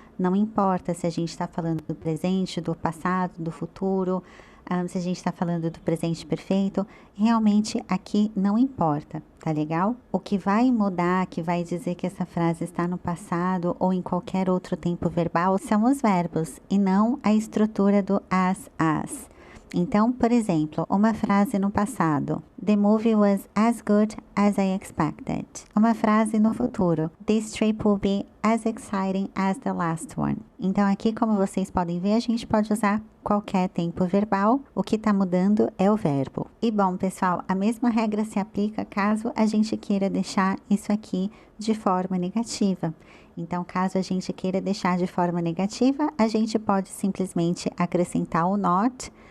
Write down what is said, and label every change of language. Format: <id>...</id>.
<pt>Não importa se a gente está falando do presente, do passado, do futuro, se a gente está falando do presente perfeito, realmente aqui não importa, tá legal? O que vai mudar, que vai dizer que essa frase está no passado ou em qualquer outro tempo verbal, são os verbos e não a estrutura do as. Então, por exemplo, uma frase no passado.</pt> <en>The movie was as good as I expected.</en> <pt>Uma frase no futuro.</pt> <en>This trip will be as exciting as the last one.</en> <pt>Então, aqui, como vocês podem ver, a gente pode usar qualquer tempo verbal. O que está mudando é o verbo. E bom, pessoal, a mesma regra se aplica caso a gente queira deixar isso aqui de forma negativa. Então, caso a gente queira deixar de forma negativa, a gente pode simplesmente acrescentar o not.</pt>